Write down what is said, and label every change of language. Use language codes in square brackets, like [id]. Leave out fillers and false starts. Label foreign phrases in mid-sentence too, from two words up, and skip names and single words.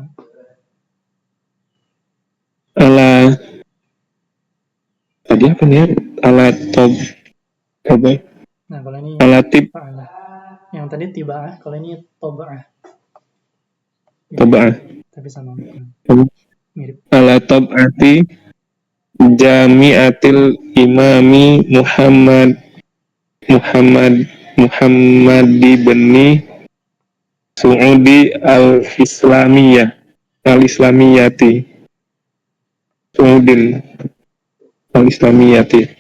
[id] ala tadi apa nih? Ala apa? Kalau ini [ar] على طب. [id] Yang tadi tiba'ah, kalau ini toba'ah. Tapi sama mirip. [ar] على طبعة جامعة الإمام محمد بن سعود الإسلامية سعود الإسلامية